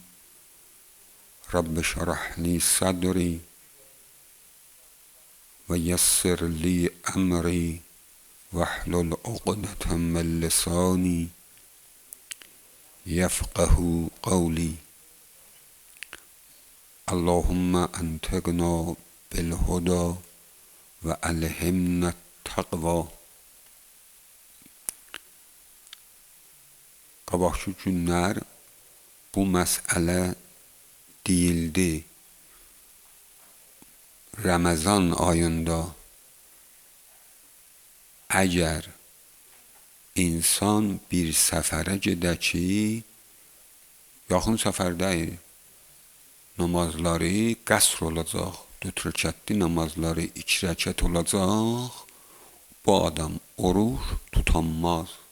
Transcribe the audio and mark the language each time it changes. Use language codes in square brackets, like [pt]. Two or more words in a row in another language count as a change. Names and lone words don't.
[ar] رب اشرح لی صدری و یسر لی امری واحلل عقدة من لسانی یفقهوا قولی. اللهم انطقنا بالهدى و الهمنا التقوى. [az] Qabaqçı günlər bu məsələ deyildi. Ramazan ayında əgər insan bir səfərə gedə ki, yaxın səfərdəyik, namazları qəsr olacaq, 4 rəkətli namazları 2 rəkət olacaq, bu adam oruç tutanmaz.